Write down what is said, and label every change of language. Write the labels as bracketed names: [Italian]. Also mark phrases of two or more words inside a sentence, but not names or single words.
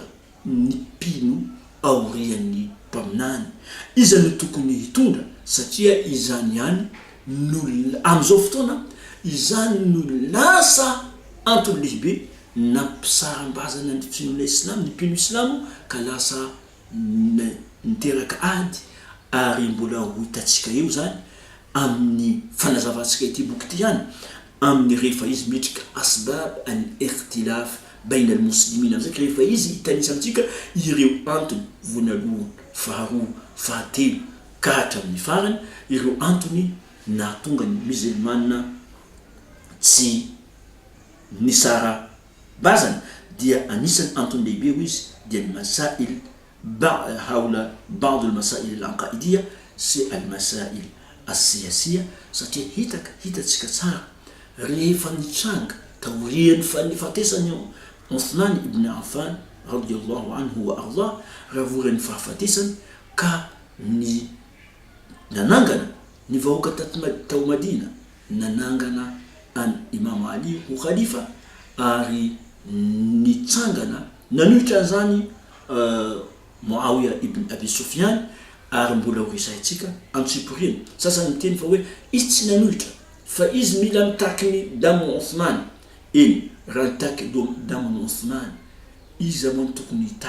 [Malagasy] ny mpino aorian'ny mpaminany, iza no tokony hitondra satria izany ihany no am'izao fotoana izany no lasa antony lehibe nampisarambazana ny finoana islam, ny mpino islamo ka lasa niteraka ady ary mbola ho hitatsika eo zany amin'ny fanazavatsika ity boky ity ihany amin'ny rehefa izy mitrika [Arabic] أسباب الاختلاف بين المسلمين [Malagasy] amizay rehefa izy hitanisa amintsika ireo antony vonalohany faharoa fahatelo ka hatramin'ny farany ireo antony nahatonga ny musulmana tsy nisara bazana dia anisany antony lehibe ho izy dia ny masail haula [Arabic] بعض المسائل العقائدية [Malagasy] sy [Arabic] المسائل السياسية [Malagasy] satria hitatsika tsara rehefa nitranga taorian'ny fahafatesany Uthman ibn Affan [Arabic] رضي الله عنه وأرضاه [Malagasy] ravorany fahafatesany ka ny nanangana ny vahoaka tao Madina nanangana an Imam Ali ho khalifa ary nitsangana nanohitra zany Muawiya ibn Abi Sufyan ary mbola horisaitsika antsiporiana sasany miteny fa hoe izy tsy nanohitra fa izy mila mitaky damu Uthman eny raha nitaky damu Uthman izy amony tokony